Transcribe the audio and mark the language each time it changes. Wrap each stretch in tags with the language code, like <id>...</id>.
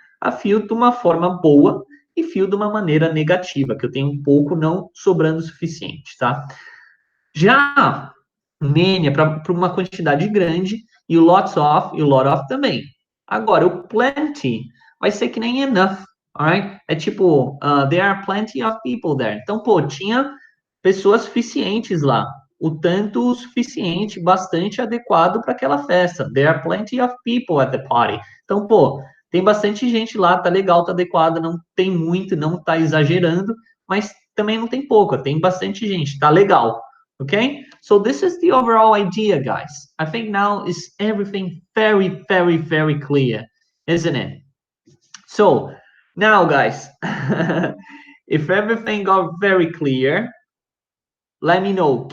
<pt>A few de uma forma boa e few de uma maneira negativa, que eu tenho um pouco não sobrando o suficiente, tá? Já many é para uma quantidade grande e o lots of e o lot of também. Agora, o plenty vai ser que nem enough, alright? É tipo,</pt> <en>there are plenty of people there.</en> <pt>Então, pô, tinha pessoas suficientes lá. O tanto suficiente, bastante adequado para aquela festa.</pt> <en>There are plenty of people at the party.</en> <pt>Então, pô, tem bastante gente lá, tá legal, tá adequado, não tem muito, não tá exagerando, mas também não tem pouca, tem bastante gente, tá legal.</pt> <en>Okay, so this is the overall idea, guys. I think now is everything very, very, very clear, isn't it? So now, guys, if everything got very clear, let me know.</en>